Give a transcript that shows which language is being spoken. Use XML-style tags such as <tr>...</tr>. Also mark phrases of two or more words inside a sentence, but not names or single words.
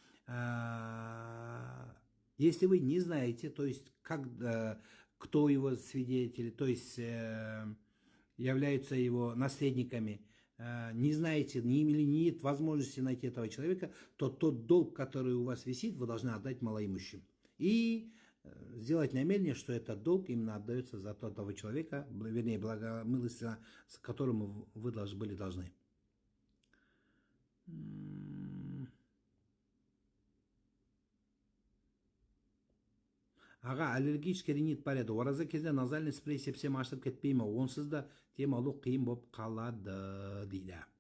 <ru>Если вы не знаете, то есть кто его свидетели, то есть являются его наследниками, не знаете или нет возможности найти этого человека, то тот долг, который у вас висит, вы должны отдать малоимущим. И сделать намерение, что этот долг именно отдается за того человека, вернее, благомилостивно, с которым вы были должны.</ru> <kk>Аға,</kk> <ru>аллергический ринит</ru> <kk>бар еді. Ораза кезде</kk> <ru>назальный спрей</ru> <kk>сепсем ашып кетпей ме? Онсыз да дем алу қиын болып қалады дейді.</kk>